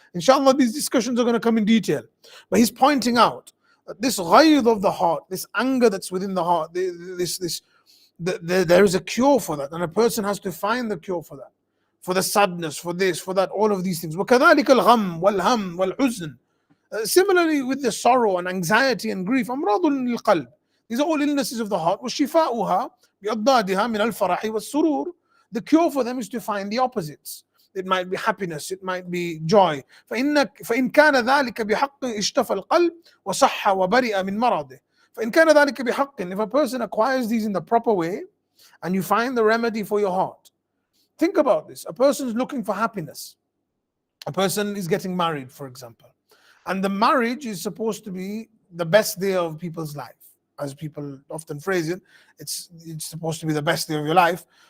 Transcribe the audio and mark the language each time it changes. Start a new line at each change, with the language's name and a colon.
English: Inshallah, these discussions are going to come in detail. But he's pointing out that this ghayr of the heart, this anger that's within the heart, there is a cure for that, and a person has to find the cure for that, for the sadness, for this, for that, all of these things.
Arabic: وكذلك الغم والهم والحزن.
English: Similarly with the sorrow and anxiety and grief,
Arabic: أمراض للقلب.
English: These are all illnesses of the heart.
Arabic: وشفاؤها بأضدادها من الفرح والسرور.
English: The cure for them is to find the opposites. It might be happiness, it might be joy.
Arabic: فإن كان ذلك بحق اشتفى القلب وصح وبرئ من مرضه. فإن كان ذلك بحق.
English: If a person acquires these in the proper way, and you find the remedy for your heart. Think about this. A person is looking for happiness. A person is getting married, for example. And the marriage is supposed to be the best day of people's life. As people often phrase it, it's supposed to be the best day of your life.